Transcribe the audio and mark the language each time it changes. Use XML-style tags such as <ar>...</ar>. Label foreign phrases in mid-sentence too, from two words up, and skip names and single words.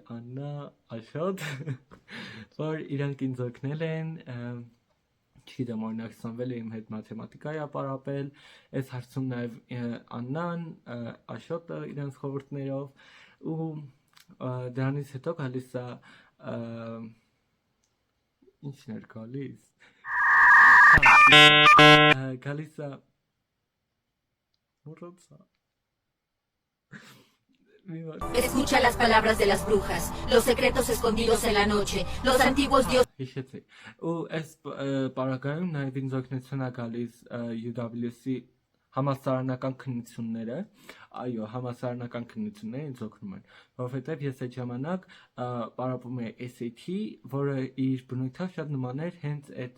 <hy>Աննա, Աշոտ, որ իրանք ինձ օգնել են, չգիտեմ, օրինակ Սամվելը իմ հետ մաթեմատիկայի է պարապել, այս հարցում նաև Աննան, Աշոտը իրենց խորհուրդներով, ու դրանից հետո գալիս է, ինչն էր գալիս, գալիս է, մոռացա,</hy> <es>Escucha las palabras de las brujas, los secretos escondidos en la noche, los antiguos dioses.</es> <hy>Հիշեցի, ու այս պարագայում նաև ինձ օգնություն է գալիս UWC համալսարանական քննությունները, այո, համալսարանական քննությունները ինձ օգնում են, որովհետև ես այդ ժամանակ պարապում էի SAT, որը իր բնույթով շատ նման էր հենց</hy>